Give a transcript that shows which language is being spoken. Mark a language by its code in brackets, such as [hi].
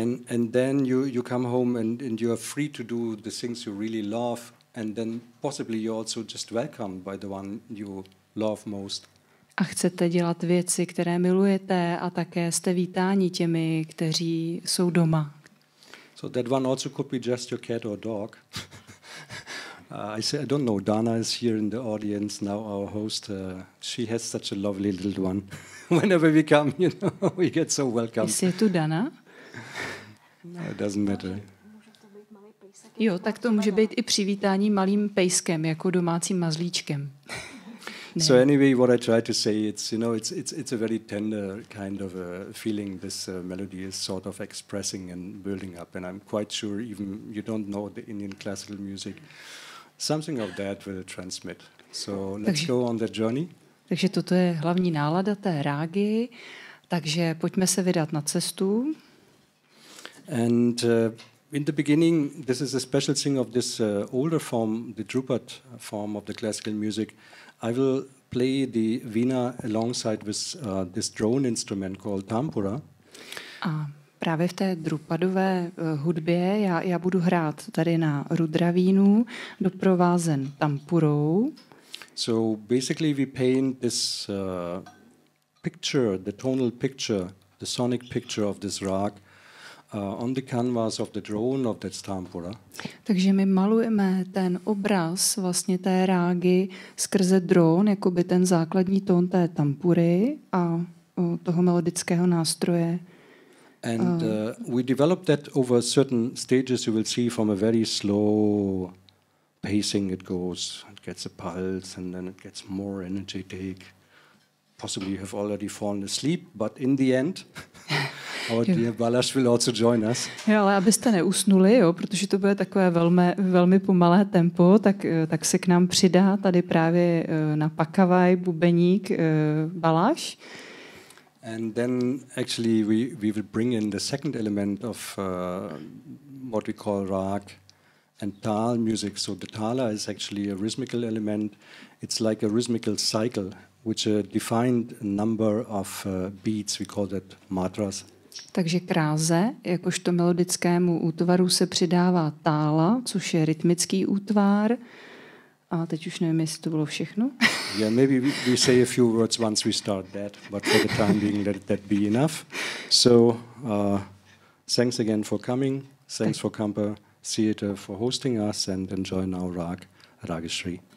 [en] And then you come home and you are free to do the things you really love, and then possibly you're also just welcomed by the one you love most. [cs] A chcete dělat věci, které milujete, a také jste vítáni těmi, kteří jsou doma. [en] So that one also could be just your cat or dog. I don't know, Dana is here in the audience now, our host. She has such a lovely little one. Whenever we come, we get so welcome. [cs] Jestli je tu Dana? [en] No, it doesn't matter. [cs] Jo, tak to může být i přivítání malým pejskem, jako domácím mazlíčkem. [en] So anyway, what I try to say, it's a very tender kind of a feeling this melody is sort of expressing and building up, and I'm quite sure even you don't know the Indian classical music, something of that will transmit. So let's go on that journey. [cs] Takže toto je hlavní nálada té rágy, takže pojďme se vydat na cestu. [en] And in the beginning, this is a special thing of this older form, the Drupad form of the classical music. I will play the Veena alongside with this drone instrument called tampura. [cs] A právě v té drupadové hudbě já budu hrát tady na Rudra vínu, doprovázen tampurou. [en] So basically we paint this picture, the tonal picture, the sonic picture of this rag on the canvas of the drone of that tampura. [cs] Takže my malujeme ten obraz vlastně té rágy skrze dron, jakoby ten základní tón té tampury a toho melodického nástroje. [en] And we developed that over certain stages. You will see from a very slow pacing it goes. It gets a pulse and then it gets more energetic. Possibly you have already fallen asleep, but in the end, our dear Balash will also join us. [cs] Jo, ale abyste neusnuli, protože to bude takové velmi pomalé tempo, tak se k nám přidá tady právě na pakavaj bubeník Balash. [en] And then actually we will bring in the second element of what we call rag and tal music. So the tala is actually a rhythmical element. It's like a rhythmical cycle, which a defined number of beats. We call that matras. [cs] Takže k ráze, jakožto melodickému útvaru, se přidává tála, což je rytmický útvar. A teď už nevím, jestli to bylo všechno. [en] Yeah, maybe we say a few words once we start that, but for the time being, let that be enough. So, thanks again for coming. Thanks for Kampa Theatre for hosting us, and enjoy now Rageshri.